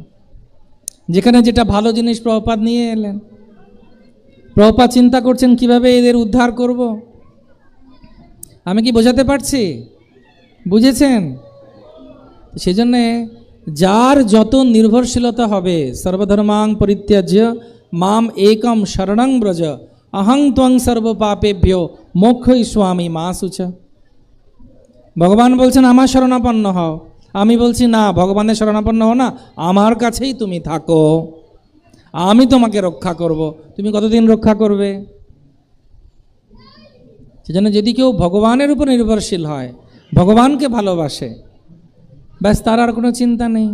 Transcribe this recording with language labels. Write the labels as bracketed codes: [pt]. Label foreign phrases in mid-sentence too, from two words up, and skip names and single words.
[bn] যেখানে যেটা ভালো জিনিস প্রভুপাদ নিয়ে এলেন। প্রভুপাদ চিন্তা করছেন কিভাবে এদের উদ্ধার করব। আমি কি বোঝাতে পারছি? বুঝেছেন? সেজন্যে যার যত নির্ভরশীলতা হবে, [sa] সর্বধর্মাং পরিত্যাজ্য মাম একম শরণং ব্রজ অহং ত্বং সর্বপাপেভ্যো মোক্ষই স্বামী মা শুচ। [bn] ভগবান বলছেন আমার শরণাপন্ন হও, আমি বলছি না, ভগবানের শরণাপন্ন হও না, আমার কাছেই তুমি থাকো, আমি তোমাকে রক্ষা করব। তুমি কতদিন রক্ষা করবে? সেজন্য যদি কেউ ভগবানের উপর নির্ভরশীল হয়, ভগবানকে ভালোবাসে, ব্যাস তার আর কোনো চিন্তা নেই।